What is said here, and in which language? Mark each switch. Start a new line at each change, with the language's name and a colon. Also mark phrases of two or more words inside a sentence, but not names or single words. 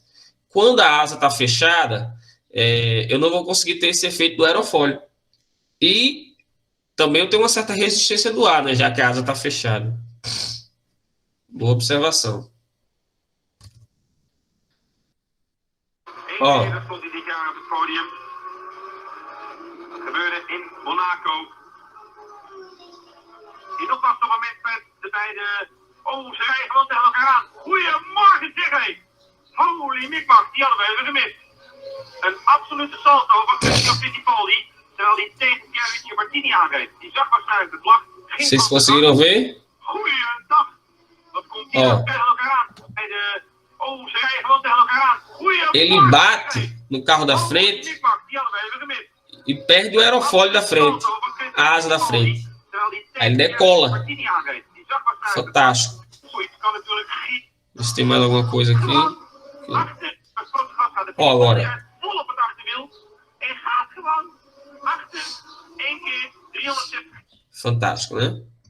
Portuguese: Quando a asa está fechada, eu não vou conseguir ter esse efeito do aerofólio. E também eu tenho uma certa resistência do ar, né, já que a asa está fechada. Boa observação. Ó.
Dutch: Gebeurde in Monaco. In opwachtmoment met de beide. Oh, ze rijden gewoon tegen elkaar aan. Goedemorgen, zeg hé. Holy mikmak, die hadden we even gemist. Een absolute salto van Christian Fittipaldi. Terwijl hij tegen Chiavici Martini aanreed. Die zag waarschijnlijk de vlag.
Portuguese: Vocês conseguiram ver?
Dutch: Goeiedag. Wat komt hier tegen elkaar aan? Bij de. Oh, ze rijden gewoon tegen elkaar aan. Goedemorgen.
Portuguese: Ele bate no carro da frente.
Dutch: Mikmak, die hadden we even gemist.
Portuguese: E perde o aerofólio da frente, a asa da frente. Aí ele decola. Fantástico. Ver se tem mais alguma coisa aqui. Ó, agora. Fantástico, né?